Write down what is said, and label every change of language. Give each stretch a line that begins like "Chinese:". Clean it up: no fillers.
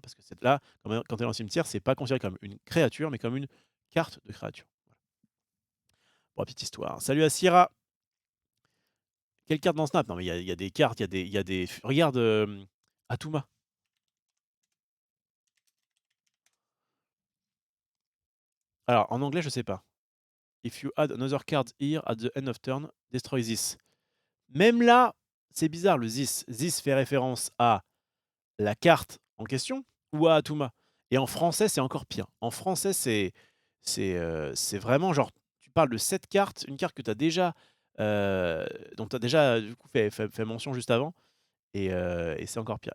French: Parce que cette là, quand elle est dans le cimetière, c'est pas considéré comme une créature, mais comme une carte de créature. Voilà. Pour la petite histoire. Salut à Syrah. Quelle carte dans Snap? Non mais il y a des cartes, il y a des regarde, Atuma. Alors en anglais, je sais pas.
English: If you add another card here at the end of turn, destroy this.
French: Même là, c'est bizarre le this. This fait référence à la carte en question ou à Atuma. Et en français, c'est encore pire. En français, c'est vraiment genre, tu parles de cette carte, une carte que tu as déjà, dont tu as déjà du coup fait mention juste avant, et c'est encore pire.